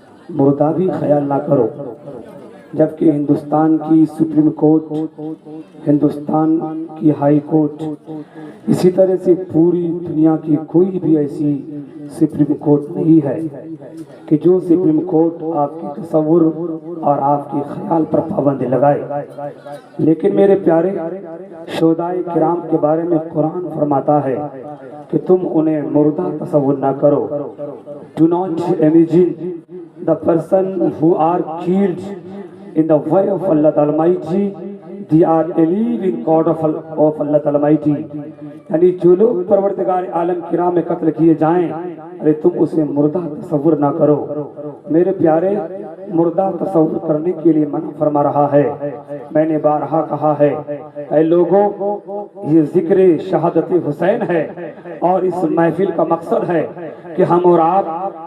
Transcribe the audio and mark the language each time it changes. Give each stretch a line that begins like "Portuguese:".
Urdu: مردہ بھی خیال نہ کرو، جبکہ ہندوستان کی سپریم کورٹ، ہندوستان کی ہائی کورٹ، اسی طرح سے پوری دنیا کی کوئی بھی ایسی سپریم کورٹ نہیں ہے کہ جو سپریم کورٹ آپ کی تصور اور آپ کی خیال پر پابندی لگائے. لیکن میرے پیارے شہدائے کرام کے بارے میں قرآن فرماتا ہے کہ تم انہیں مردہ تصور نہ کرو.
English: Do not imagine the person who are killed in the way of Allah the Almighty, they are alive in court of Allah the Almighty.
Urdu: یعنی جو لوگ پروردگار عالم کی راہ میں قتل کیے جائیں ارے تم اسے مردہ تصور نہ کرو. میرے پیارے، مردہ تصور کرنے کے لیے منع فرما رہا ہے. میں نے بارہا کہا ہے، اے لوگوں، یہ ذکر شہادت حسین ہے اور اس محفل کا مقصد ہے کہ ہم اور آپ